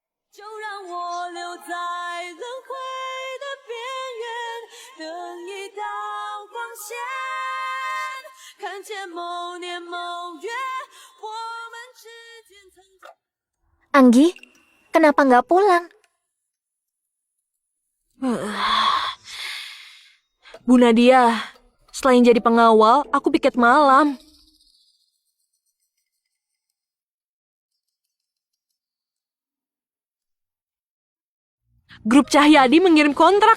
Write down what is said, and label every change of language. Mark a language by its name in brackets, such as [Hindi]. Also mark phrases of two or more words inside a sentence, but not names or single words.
[Chinese] 就让我留在轮回的边缘，等一道光线，看见某年某月，我们之间曾经。 [Indonesian] Anggi, kenapa nggak pulang? Bu Nadia, selain jadi pengawal, aku piket malam. Grup Cahyadi mengirim kontrak.